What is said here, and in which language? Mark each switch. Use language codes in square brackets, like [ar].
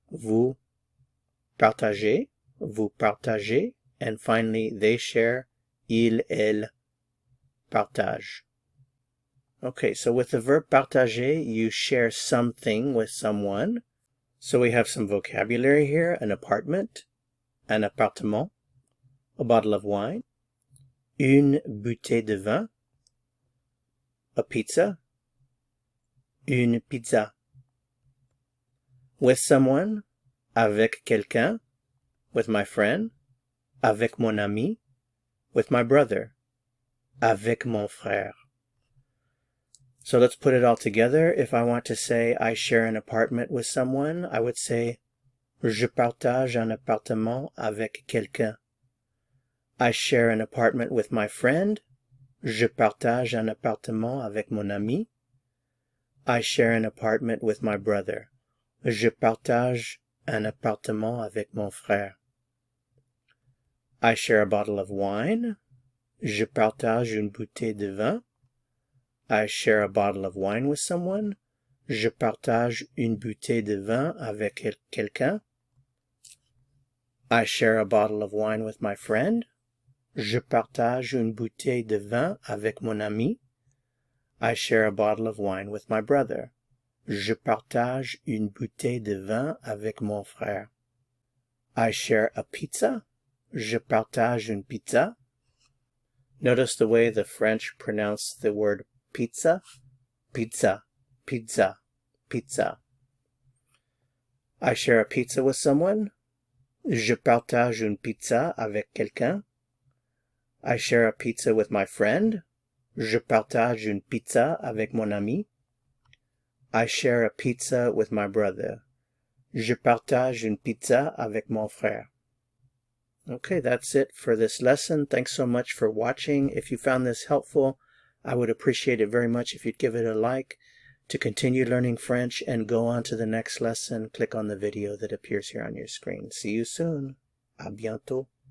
[fr] Vous partagez. Vous partagez. [en] And finally, they share. [fr] Il, elle partage. [en] Okay, so with the verb partager, you share something with someone. So we have some vocabulary here. An apartment. [fr] Un appartement. [en] A bottle of wine, [fr] une bouteille de vin, [en] a pizza, [fr] une pizza. [en] With someone, [fr] avec quelqu'un, [en] with my friend, [fr] avec mon ami, [en] with my brother, [fr] avec mon frère. [en] So let's put it all together. If I want to say I share an apartment with someone, I would say [fr] je partage un appartement avec quelqu'un. [en] I share an apartment with my friend. [fr] Je partage un appartement avec mon ami. [en] I share an apartment with my brother. [fr] Je partage un appartement avec mon frère. [en] I share a bottle of wine. [fr] Je partage une bouteille de vin. [en] I share a bottle of wine with someone. [fr] Je partage une bouteille de vin avec quelqu'un. [en] I share a bottle of wine with my friend. [fr] Je partage une bouteille de vin avec mon ami. [en] I share a bottle of wine with my brother. [fr] Je partage une bouteille de vin avec mon frère. [en] I share a pizza. [fr] Je partage une pizza. [en] Notice the way the French pronounce the word pizza. Pizza, pizza, pizza. I share a pizza with someone. [fr] Je partage une pizza avec quelqu'un. [en] I share a pizza with my friend. [fr] Je partage une pizza avec mon ami. [en] I share a pizza with my brother. [fr] Je partage une pizza avec mon frère. [en] Okay, that's it for this lesson. Thanks so much for watching. If you found this helpful, I would appreciate it very much if you'd give it a like. To continue learning French and go on to the next lesson, click on the video that appears here on your screen. See you soon. [fr] À bientôt.